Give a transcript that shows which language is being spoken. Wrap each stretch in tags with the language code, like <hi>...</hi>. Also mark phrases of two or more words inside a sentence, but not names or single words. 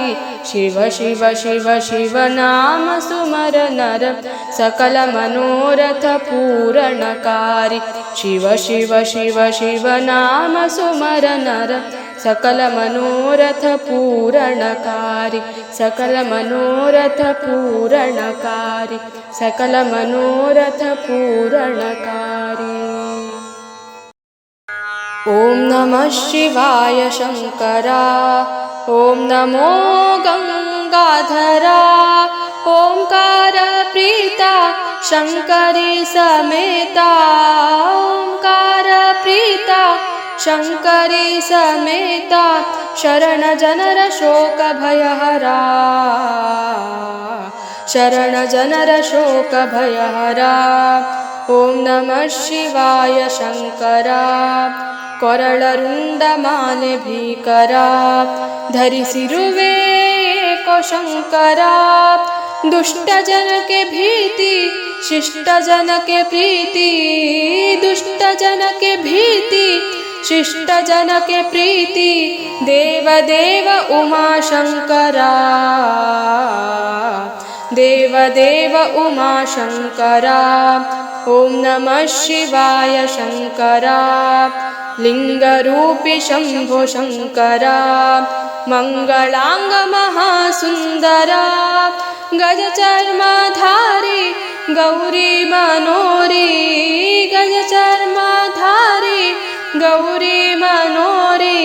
<hi>शिव शिव शिव शिव नाम सुमर नर सकल मनोरथ पूरणकारी. शिव शिव शिव शिव नाम सुमर नर सकल मनोरथ पूरणकारी. सकल मनोरथ पूरणकारी, सकल मनोरथ पूरणकारी.</hi> <kn>ಓಂ ನಮಃ ಶಿವಾಯ ಶಂಕರಾ, ಓಂ ನಮೋ ಗಂಗಾಧರಾ, ಓಂಕಾರ ಪ್ರೀತಾ ಶಂಕರಿ ಸಮೇತಾ, ಓಂಕಾರ ಪ್ರೀತಾ ಶಂಕರಿ ಸಮೇತಾ, ಶರಣ ಜನರ ಶೋಕ ಭಯಹರಾ, ಶರಣ ಜನರ ಶೋಕ ಭಯಹರಾ. ಓಂ ನಮಃ ಶಿವಾಯ ಶಂಕರಾ, ಕೊರಳರುಂಡ ಮಾಲೆ ಭೀಕರ, ಧರಿಸಿರುವೆ ಏಕೋ ಶಂಕರ. ದುಷ್ಟ ಜನಕ್ಕೆ ಭೀತಿ, ಶಿಷ್ಟ ಜನಕ್ಕೆ ಪ್ರೀತಿ, ದುಷ್ಟ ಜನಕ್ಕೆ ಭೀತಿ, ಶಿಷ್ಟ ಜನಕ್ಕೆ ಪ್ರೀತಿ. ದೇವ ದೇವ ಉಮಾಶಂಕರ, ದೇವ ದೇವ ಉಮಾಶಂಕರ. ಓಂ ನಮಃ ಶಿವಾಯ ಶಂಕರ, ಲಿಂಗರೂಪಿ ಶಂಭೋ ಶಂಕರಾ, ಮಂಗಲಾಂಗ ಮಹಾಸುಂದರಾ. ಗಜ ಚರ್ಮಾಧಾರಿ ಗೌರಿ ಮನೋರಿ, ಗಜ ಚರ್ಮಾಧಾರಿ ಗೌರಿ ಮನೋರಿ.</kn>